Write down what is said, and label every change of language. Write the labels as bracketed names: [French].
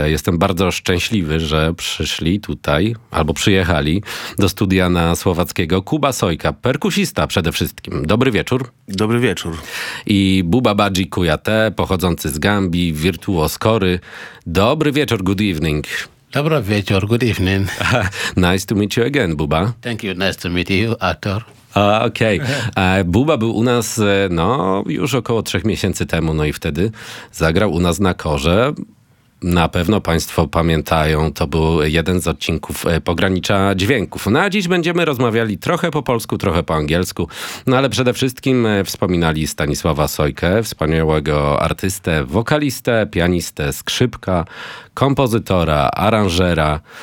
[Polish] Jestem bardzo szczęśliwy, że przyszli tutaj, albo przyjechali do studia na Słowackiego. Kuba Sojka, perkusista przede wszystkim. Dobry wieczór. Dobry wieczór. I Buba Badzi Kujate, pochodzący z Gambii, wirtuoz kory. Dobry wieczór, [English] good evening. [Polish] Dobry wieczór, [English] good evening. Nice to meet you again, Buba. Thank you, nice to meet you, actor. Okej. Okay. [Polish] Buba był u nas no już około 3 miesięcy temu, no i wtedy zagrał u nas na korze. Na pewno państwo pamiętają, to był jeden z odcinków Pogranicza Dźwięków. No a dziś będziemy rozmawiali trochę po polsku, trochę po angielsku. No ale przede wszystkim wspominali Stanisława Sojkę, wspaniałego artystę, wokalistę, pianistę, skrzypka, kompozytora, aranżera.